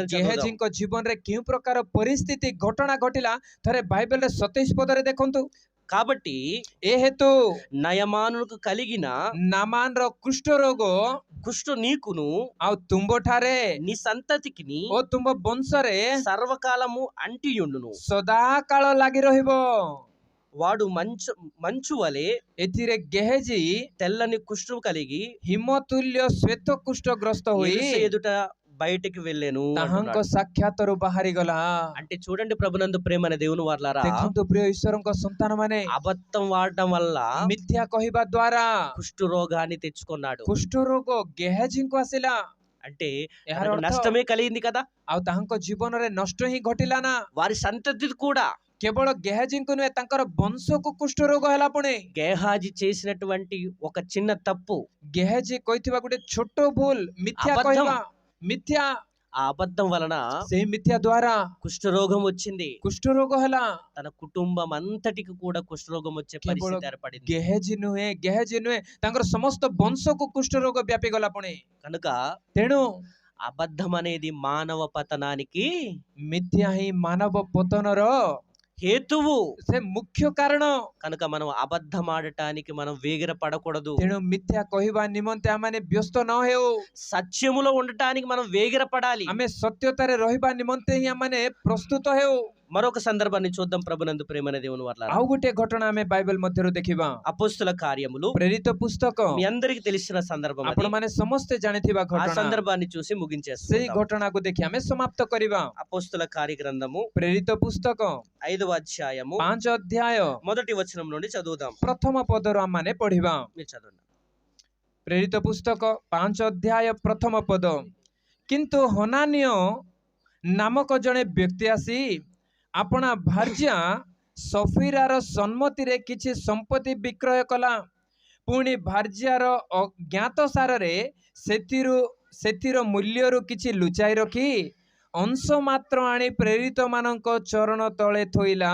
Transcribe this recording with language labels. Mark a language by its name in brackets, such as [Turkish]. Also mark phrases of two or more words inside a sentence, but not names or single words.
[Odia] ଗେହାଜିଙ୍କ ଜୀବନରେ କେଉଁ ପ୍ରକାର ପରିସ୍ଥିତି ଘଟଣା ଘଟିଲା ଥରେ ବାଇବେଲରେ 27 ପଦରେ ଦେଖନ୍ତୁ। [Telugu] కాబట్టి [Odia] ଏ ହେତୁ [Telugu] నయమానుకు కలిగిన [Odia] ନାମାନର କୁଷ୍ଠ ରୋଗ [Telugu] కుష్టు నీకును [Odia] ଆଉ ତୁମ୍ଭଠାରେ [Telugu] నీ సంతతికిని [Odia] ଓ ତୁମ୍ଭ ବଂଶରେ [Telugu] సర్వకాలము అంటియుండును. [Odia] ସଦାକାଳ ଲାଗି ରହିବ। [Telugu] వాడు మంచు వలె [Odia] ଏଥିରେ ଗେହେଜି [Telugu] తెల్లని కుష్టు కలిగి [Odia] ହିମତୁଲ୍ୟ ଶ୍ୱେତ କୁଷ୍ଠଗ୍ରସ୍ତ ହୋଇ [Telugu] ఎలీషా ఎదుట బయటికి వెళ్ళాను [Odia] ତାହାଙ୍କ ସାକ୍ଷାତରୁ ବାହାରିଗଲା। [Telugu] అంటే చూడండి ప్రభునందు ప్రేమనే దేవుని వారలారా, [Odia] ଦେଖନ୍ତୁ ପ୍ରିୟ ଈଶ୍ୱରଙ୍କ ସନ୍ତାନ ମାନେ, [Telugu] అబద్ధం వాడటం వల్ల [Odia] ମିଥ୍ୟା କହିବା ଦ୍ୱାରା [Telugu] కుష్టు రోగాన్ని తెచ్చుకున్నాడు. [Odia] କୁଷ୍ଠ ରୋଗ ଗେହାଜିଙ୍କୁ ଆସିଲା। [Telugu] అంటే [Odia] ଏହାର [Telugu] తనకు [Odia] ଅର୍ଥ [Telugu] నష్టమే కలిగింది కదా. [Odia] ଆଉ ତାହାଙ୍କ ଜୀବନରେ ନଷ୍ଟ ହିଁ ଘଟିଲା ନା। [Telugu] వారి సంతతి కూడా [Odia] କେବଳ ଗେହାଜିଙ୍କୁ ନୁହେଁ, ତାଙ୍କର ବଂଶକୁ କୁଷ୍ଠ ରୋଗ ହେଲା। ପୁଣି [Telugu] గేహాజీ చేసినటువంటి ఒక చిన్న తప్పు, [Odia] ଗେହାଜି କହିଥିବା ଗୋଟେ ଛୋଟ ଭୁଲ, ମିଥ୍ୟା [Telugu] అబద్ధం। [Odia] କହିବା, మిథ్యా, [Telugu] ఆ అబద్ధం వలన [Odia] ସେଇ ମିଥ୍ୟା ଦ୍ୱାରା [Telugu] కుష్ఠరోగం వచ్చింది. [Odia] କୁଷ୍ଠ ରୋଗ ହେଲା। [Telugu] తన కుటుంబం అంతటికి కూడా కుష్ఠరోగం వచ్చే పరిస్థితి ఏర్పడింది. [Odia] ଗେହାଜି ନୁହେଁ, ତାଙ୍କର ସମସ୍ତ ବଂଶକୁ କୁଷ୍ଠ ରୋଗ ବ୍ୟାପି ଗଲା। ପୁଣି [Telugu] కనుక [Odia] ତେଣୁ [Telugu] అబద్ధం అనేది మానవ పతనానికి [Odia] ମିଥ୍ୟା ହିଁ ମାନବ ପତନର [Telugu] హేతువు. [Odia] ସେ ମୁଖ୍ୟ କାରଣ। [Telugu] కనుక మనం అబద్ధం ఆడటానికి మనం వేగిర పడకూడదు. [Odia] ତେଣୁ ମିଥ୍ୟା କହିବା ନିମନ୍ତେ ଆମେ ବ୍ୟସ୍ତ ନ ହେଉ, [Telugu] సత్యములో ఉండటానికి మనం వేగిర పడాలి. [Odia] ଆମେ ସତ୍ୟତାରେ ରହିବା ନିମନ୍ତେ ହିଁ ଆମେ ପ୍ରସ୍ତୁତ ହେଉ। [Telugu] మరొక సందర్భాన్ని చూద్దాం ప్రభునందు ప్రేమనే దేవుని వారలారా. [Odia] ଆଉ ଗୋଟେ ଘଟଣା ଆମେ ବାଇବେଲ ମଧ୍ୟରୁ ଦେଖିବା। [Telugu] అపోస్తుల కార్యములు [Odia] ପ୍ରେରିତ పుస్తକ, [Telugu] మీ అందరికి తెలిసిన సందర్భం అది. [Odia] ଆପଣମାନେ ସମସ୍ତେ ଜାଣିଥିବା [Telugu] ఆ [Odia] ଘଟଣା। [Telugu] సందర్భాన్ని చూసి [Odia] ସେଇ [Telugu] ముగించేస్తాం. [Odia] ଘଟଣାକୁ ଦେଖି ଆମେ ସମାପ୍ତ କରିବା। [Telugu] అపోస్తుల కార్యగ్రంథము [Odia] ପ୍ରେରିତ పుస్తକ [Telugu] 5వ అధ్యాయము [Odia] 5 ଅଧ୍ୟାୟ [Telugu] మొదటి వచనం నుండి చదువుదాం. [Odia] ପ୍ରଥମ ପଦରୁ ଆମମାନେ ପଢିବା। [Telugu] మీరు చదవండి. [Odia] ପ୍ରେରିତ ପୁସ୍ତକ 5 ଅଧ୍ୟାୟ ପ୍ରଥମ ପଦ। କିନ୍ତୁ ହନାନୀୟ ନାମକ ଜଣେ ବ୍ୟକ୍ତି ଆସି ଆପଣା ଭାର୍ଯ୍ୟା ସଫିରାର ସମ୍ମତିରେ କିଛି ସମ୍ପତ୍ତି ବିକ୍ରୟ କଲା। ପୁଣି ଭାର୍ଯ୍ୟାର ଅଜ୍ଞାତସାରରେ ସେଥିର ମୂଲ୍ୟରୁ କିଛି ଲୁଚାଇ ରଖି ଅଂଶ ମାତ୍ର ଆଣି ପ୍ରେରିତ ମାନଙ୍କ ଚରଣ ତଳେ ଥୋଇଲା।